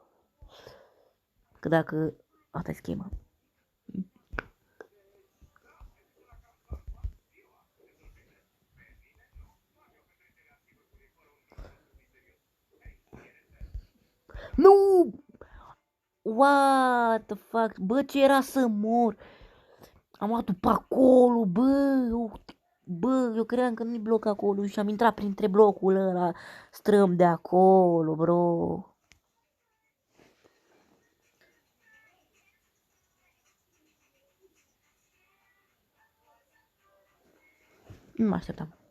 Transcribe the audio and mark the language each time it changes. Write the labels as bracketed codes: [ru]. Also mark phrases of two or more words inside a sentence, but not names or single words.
[ro] Că dacă... Asta e schema. Nu! [en] What the fuck? [ro] Bă, ce era să mor? Am luat pe acolo, bă! Bă, eu credeam că nu-i bloc acolo și am intrat printre blocul ăla strâm de acolo, bro. Nu mă așteptam.